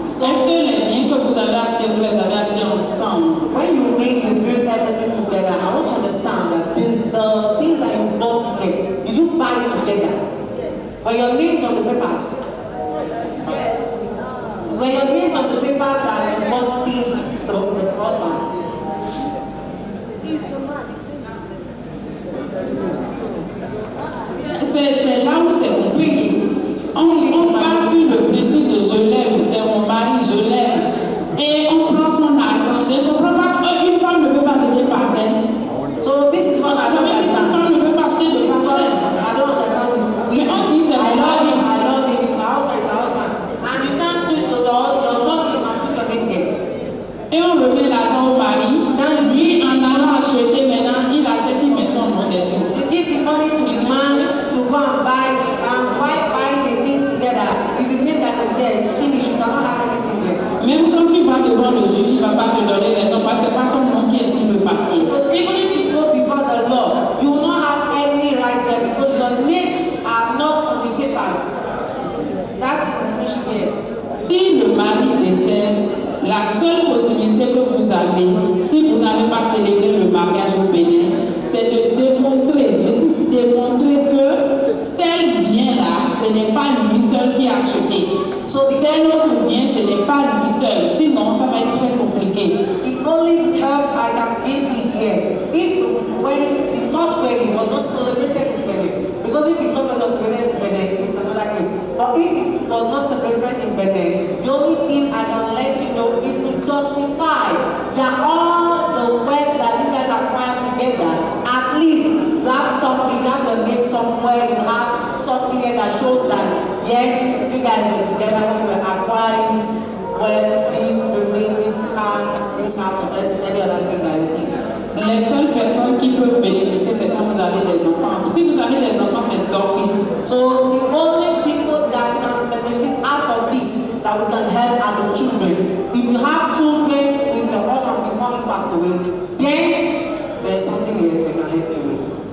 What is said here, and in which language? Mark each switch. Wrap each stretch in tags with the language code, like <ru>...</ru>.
<fr>Est-ce que les biens que vous avez achetés, vous les avez achetés ensemble?</fr> <en>When you build everything together, I want to understand that the things that you bought together, did you buy it together? Were your names on the papers? Yes. Were your names on the papers that you bought things with the husband?</en> <fr>C'est là où c'est compliqué. On part sur le principe de je l'aime, c'est mon mari, je l'aime. Et on prend son argent. Je ne comprends pas qu'une femme ne peut pas acheter des parcelles.</fr> <en>So this is what I don't understand.</en> <fr>Une femme ne peut pas acheter de parcelles.</fr> <en>I don't understand it.</en> <fr>Mais on dit c'est mon mari.</fr> <en>I love him, it's my husband, it's my husband. And you can't do it to your money and put your name there.</en> <fr>Et on remet l'argent au mari. Lui, en allant acheter maintenant, il achète une maison en montation.</fr> <en>You give the money to the man to go and buy the things together. It's his name that is there. It's finished. You cannot have anything there.</en> <fr>Même quand tu vas devant le juge, il ne va pas te donner raison parce que c'est pas ton nom qui est sur le papier.</fr> <en>Because even if you go before the law, you will not have any right there because your names are not on the papers. That is the issue here.</en> <fr>Si le mari décède, la seule possibilité que vous avez, si vous n'avez pas célébré le mariage au Bénin, c'est de démontrer, que tel bien-là, ce n'est pas lui seul qui a acheté. So tel autre bien, ce n'est pas lui seul. Sinon, ça va être très compliqué.</fr> <en>The only help I can give you here, if the court wedding was not celebrated in Benin, because if the court was celebrated in Benin, it's another case. But if it was not celebrated in Benin, the only thing I can let you know is to justify that all the wealth that you guys acquire together, at least you have something, you have your name somewhere, you have something here that shows that, yes, you guys were together when you were acquiring this wealth, this building, this car, this house, or any other thing that you think.</en> <fr>Les seules personnes qui peuvent bénéficier, c'est quand vous avez des enfants. Si vous avez des enfants, c'est d'office.</fr> <en>So the only people that can benefit out of this, that we can help are the children. If you have children with your husband before he passed away, then there's something here that can help you with.</en>